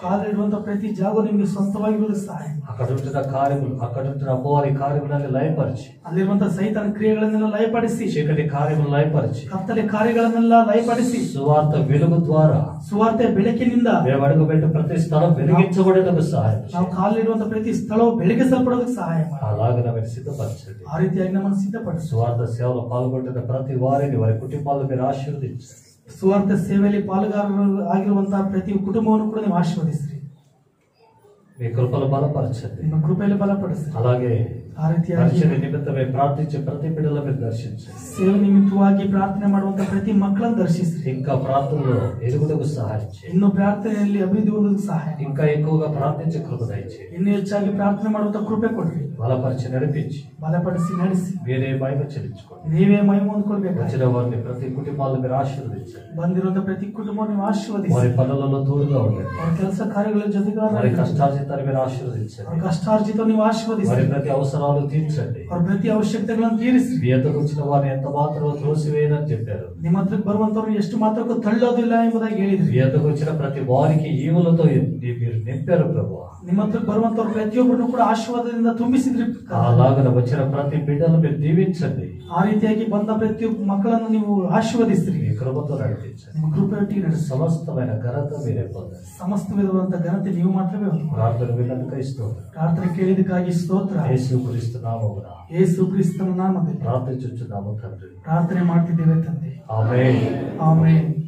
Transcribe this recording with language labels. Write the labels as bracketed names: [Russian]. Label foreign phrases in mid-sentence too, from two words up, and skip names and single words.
[Kannada] ಕಾಲಿಡುವಂತ ಪ್ರತಿ ಜಾಗ ನಿಮಗೆ ಸ್ವಂತವಾಗಿರುವುದಕ್ಕೆ ಸಹಾಯ. [Telugu] అక్కడ ఉంటున్న కార్యములు, అక్కడ ఉంటున్న అపవాది కార్యములని లయపరిచి, [Kannada] ಅಲ್ಲಿರುವಂತ ಸೈತಾನ ಕ್ರಿಯೆಗಳನ್ನೆಲ್ಲ ಲಯಪಡಿಸಿ, [Telugu] చీకటి కార్యములు లయపరిచి, [Kannada] ಕತ್ತಲೆ ಕಾರ್ಯಗಳನ್ನೆಲ್ಲ ಲಯಪಡಿಸಿ, [Telugu] సువార్త వెలుగు ద్వారా [Kannada] ಸುವಾರ್ತೆ ಬೆಳಕಿನಿಂದ [Telugu] మేము అడుగుపెట్టే ప్రతి స్థలం వెలిగించబడేందుకు సహాయం [Kannada] ನಾವು [Telugu] చేయండి. [Kannada] ಕಾಲಿಡುವಂತ ಪ್ರತಿ ಸ್ಥಳವು ಬೆಳಗಿಸಲ್ಪಡೋದಕ್ಕೆ ಸಹಾಯ ಮಾಡಿ. [Telugu] అలాగే మీరు సిద్ధపరచండి. [Kannada] ಆ ರೀತಿಯಾಗಿ ನಮ್ಮನ್ನು ಸಿದ್ಧಪಡಿಸಿ. [Telugu] సువార్త సేవలో పాల్గొంటున్న ప్రతి వారిని, వారి కుటుంబాలను మీరు ఆశీర్వదించండి. [Kannada] ಸುವಾರ್ತೆ ಸೇವೆಯಲ್ಲಿ ಪಾಲುಗಾರರು ಆಗಿರುವಂತಹ ಪ್ರತಿ ಕುಟುಂಬವನ್ನು ಕೂಡ ನೀವು ಆಶೀರ್ವದಿಸ್ರಿ. [Telugu] మీ కృపలు బలపరచండి. [Kannada] ನಿಮ್ಮ ಕೃಪೆಯಲ್ಲಿ ಬಲಪಡಿಸ್ರಿ. [Telugu] అలాగే [Kannada] ಆ ರೀತಿಯಾಗಿ [Telugu] పరిచయ నిమిత్తమై ప్రార్థించే ప్రతి బిడ్డల మీరు దర్శించండి. [Kannada] ಸೇವೆ ನಿಮಿತ್ತವಾಗಿ ಪ್ರಾರ್ಥನೆ ಮಾಡುವಂತ ಪ್ರತಿ ಮಕ್ಕಳನ್ನು ದರ್ಶಿಸ್ರಿ. [Telugu] ఇంకా ప్రార్థనలో ఎదుగుటకు సహాయం చేయండి. [Kannada] ಇನ್ನು ಪ್ರಾರ್ಥನೆಯಲ್ಲಿ ಅಭಿವೃದ್ಧಿ ಹೊಂದೋದಕ್ಕೆ ಸಹಾಯ ಮಾಡಿ. [Telugu] ఇంకా ఎక్కువగా ప్రార్థించే కృప దయచేయండి. [Kannada] ಇನ್ನು ಹೆಚ್ಚಾಗಿ ಪ್ರಾರ್ಥನೆ ಮಾಡುವಂತ ಕೃಪೆ ಕೊಡ್ರಿ. [Telugu] బలపరిచి నడిపించి [Kannada] ಬಲಪಡಿಸಿ ನಡೆಸಿ [Telugu] మీరే మహిమ చెల్లించుకోండి. [Kannada] ನೀವೇ ಮಹಿಮೆ ಹೊಂದ್ಕೊಳ್ಬೇಕು. [Telugu] వచ్చిన వారిని ప్రతి కుటుంబాలను మీరు ఆశీర్వదించండి. [Kannada] ಬಂದಿರುವಂತ ಪ್ರತಿ ಕುಟುಂಬ ನೀವು ಆಶೀರ್ವದಿಸಿ. [Telugu] వారి పనులలో తోడుగా ఉండండి. [Kannada] ಅವರ ಕೆಲಸ ಕಾರ್ಯಗಳ [Telugu] వారి [Kannada] ಜೊತೆಗಾರರಾಗಿ [Telugu] కష్టార్జితాన్ని మీరు ఆశీర్వదించండి. [Kannada] ಅವರ ಕಷ್ಟಾರ್ಜಿತ ನೀವು ಆಶೀರ್ವದಿಸಿ. [Telugu] వారి ప్రతి అవసరాలు తీర్చండి. [Kannada] ಅವ್ರ ಪ್ರತಿ ಅವಶ್ಯಕತೆಗಳನ್ನು ತೀರಿಸಿ. [Telugu] మీ ఎద్దకు వచ్చిన వారిని ఎంత మాత్రం త్రోసివేయదని చెప్పారు. [Kannada] ನಿಮ್ಮ ಹತ್ರಕ್ಕೆ ಬರುವಂತವ್ರು ಎಷ್ಟು ಮಾತ್ರಕ್ಕೂ ತಳ್ಳೋದಿಲ್ಲ ಎಂಬುದಾಗಿ ಹೇಳಿದ್ರಿ. [Telugu] మీ ఎద్దకు వచ్చిన ప్రతి వారికి ఈవులతో మీరు నింపారు ప్రభు. [Kannada] ನಿಮ್ಮ ಹತ್ರಕ್ಕೆ ಬರುವಂತವ್ರು ಪ್ರತಿಯೊಬ್ಬರನ್ನು ಕೂಡ ಆಶೀರ್ವಾದದಿಂದ ತುಂಬಿಸಿದ್ರಿ. [Telugu] అలాగ వచ్చిన ప్రతి బిడ్డను మీరు దీవించండి. [Kannada] ಆ ರೀತಿಯಾಗಿ ಬಂದ ಪ್ರತಿಯೊಬ್ಬ ಮಕ್ಕಳನ್ನು ನೀವು ಆಶೀರ್ವದಿಸ್ರಿ. [Telugu] మీ కృపతో నడిపించండి. [Kannada] ನಿಮ್ಮ ಕೃಪೆಯೊಟ್ಟಿಗೆ ನಡೆಸಿ. [Telugu] సమస్తమైన ఘనత మీరే పొందండి. [Kannada] ಸಮಸ್ತ ವಿಧವಾದಂತ ಘನತೆ ನೀವು ಮಾತ್ರವೇ ಹೊಂದಿಕೊಳ್ಳಿ. [Telugu] ప్రార్థన విన్నందుకై స్తోత్రం. [Kannada] ಪ್ರಾರ್ಥನೆ ಕೇಳಿದಕ್ಕಾಗಿ ಸ್ತೋತ್ರ. [Telugu] యేసుక్రీస్తు నామమున [Kannada] ಯೇಸು ಕ್ರಿಸ್ತನ ನಾಮದಲ್ಲಿ [Telugu] ప్రార్థించుచున్నాము తండ్రి. [Kannada] ಪ್ರಾರ್ಥನೆ ಮಾಡ್ತಿದ್ದೇವೆ ತಂದೆ. [Telugu] ఆమేన్. [Kannada] ಆಮೆನ್.